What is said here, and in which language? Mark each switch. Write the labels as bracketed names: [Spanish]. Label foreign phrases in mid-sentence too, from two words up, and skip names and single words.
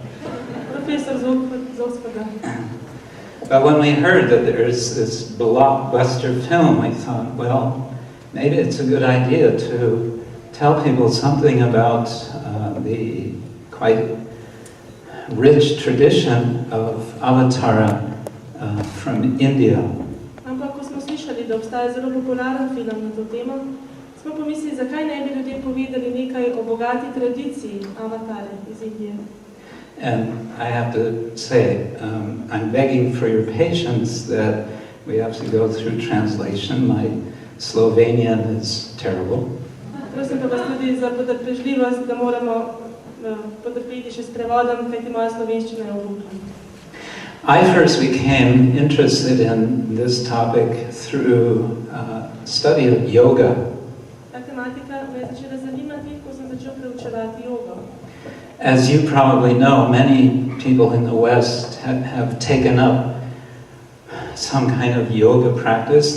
[English] But when we heard that there's this blockbuster film, I thought, well, maybe it's a good idea to tell people something about the quite rich tradition of Avatara from India. [Slovenian] Smo pomislili, zakaj ne bi ljudem povedali nekaj o bogati tradiciji Avatare iz Indije. [English] And I have to say, I'm begging for your patience that we have to go through translation. My Slovenian is terrible. [Slovenian] Prosim pa vas tudi za potrpežljivost, da moramo potrpeti še s prevodom, kajti moja slovenščina je obupna. [English] I first became interested in this topic through study of yoga. As you probably know, many people in the West have taken up some kind of yoga practice.